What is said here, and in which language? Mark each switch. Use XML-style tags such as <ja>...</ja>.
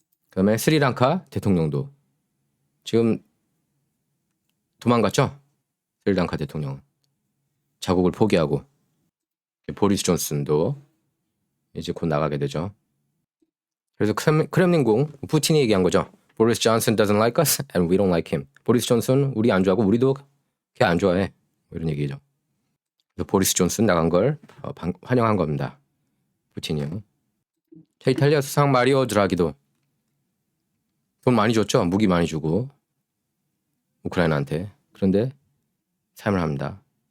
<ko>그다음에 스리랑카 대통령도 지금 도망갔죠? 스리랑카 대통령 자국을 포기하고 보리스 존슨도 이제 곧 나가게 되죠. 그래서 크렘린궁 푸틴이 얘기한 거죠.</ko> <en>보리스 존슨 doesn't like us and we don't like him.</en> <ko>보리스 존슨 우리 안 좋아하고 우리도 걔 안 좋아해. 이런 얘기죠. 그래서 보리스 존슨 나간 걸 환영한 겁니다. 푸틴이요. 자, 이탈리아 수상 마리오 드라기도 돈 많이 줬죠. 무기 많이 주고 우크라이나한테. 그런데 삶을 합니다.</ko>